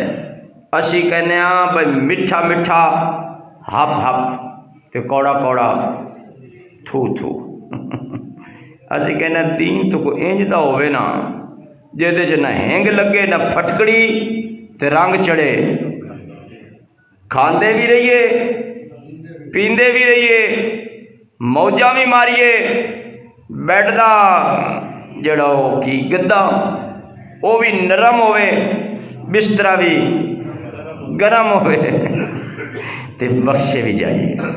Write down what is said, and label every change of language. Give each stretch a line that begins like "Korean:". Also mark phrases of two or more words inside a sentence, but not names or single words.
Punjabi: اسی کہنے ہاں بھئی میٹھا میٹھا، ہپ ہپ تے کوڑا کوڑا، تھو تھو۔ اسی کہنے دین تو کوئی انج دا ہوئے نا جہدے چ نہ ہینگ لگے نہ پھٹکڑی تے رنگ چڑھے، کھاندے بھی رہیے، پیندے بھی رہیے، موجاں بھی ماریے، بیڈ دا جڑا وہ کی گدا وہ بھی نرم ہوئے، بسترا بھی گرم ہوئے تے بخشے بھی جائیے۔